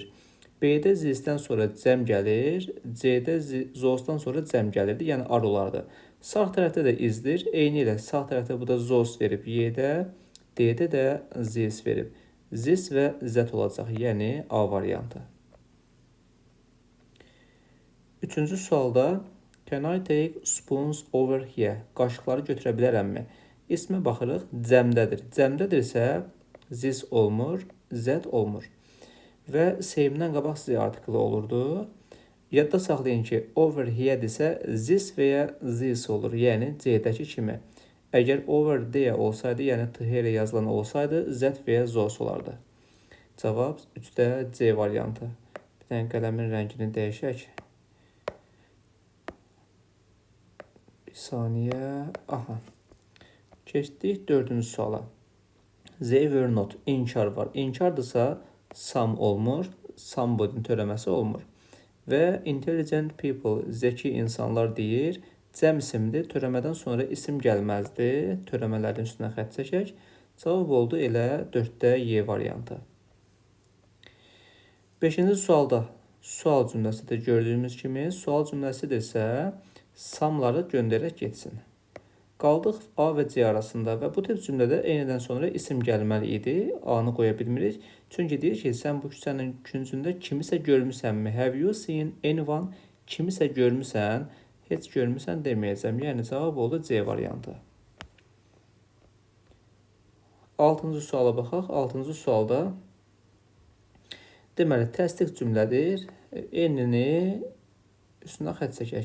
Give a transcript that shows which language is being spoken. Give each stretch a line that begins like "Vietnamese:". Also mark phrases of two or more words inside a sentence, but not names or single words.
Azerbaijani: B-də zisdən sonra cəm gəlir, C-də zosdan sonra cəm gəlirdi, yəni ar olardı. Sağ tərəfdə də izdir, eyni ilə sağ tərəfdə bu da zos verib Y-də, D-də də zis verib. Zis və zət olacaq, yəni A variantı. Üçüncü sualda
English: Can I take spoons over here?
Azerbaijani: Qaşıqları götürə bilərəmmi? İsmə baxırıq, cəmdədir. Cəmdədirsə zis olmur, zət olmur. Və sevimdən qabaq Z artiklı olurdu. Yadda saxlayın ki,
English: over here-dirsə
Azerbaijani: zis və ya zis olur, yəni C-dəki kimi. Əgər
English: over there
Azerbaijani: olsaydı, yəni t-here yazılan olsaydı, z və ya zos olardı. Cavab 3-də C variantı. Bir dənə qələmin rəngini dəyişək. Bir saniyə. Aha. Keçdik 4-cü suala.
English: They were not.
Azerbaijani: İnkar var. İnkardırsa some olmur. Somebody'nin törəməsi olmur. Və
English: intelligent people,
Azerbaijani: zəki insanlar deyir. Cəm isimdir. Törəmədən sonra isim gəlməzdi. Törəmələrin üstünə xətt çəkək. Cavab oldu elə 4-də Y variantı. 5-ci sualda sual cümləsidir. Gördüyümüz kimi sual cümləsidirsə samları göndərək getsin. Qaldıq A və C arasında və bu tip cümlədə eynidən sonra isim gəlməli idi. A-nı qoya bilmirik. Çünki deyir ki, sən bu küçənin küncündə kimisə görmüsənmi?
English: Have you seen anyone?
Azerbaijani: Kimisə görmüsən? Heç görmüsən deməyəcəm. Yəni cavab oldu C variantı. 6-cı suala baxaq. 6-cı sualda deməli, təsdiq cümlədir. N-ni üstünə xətt çəkək.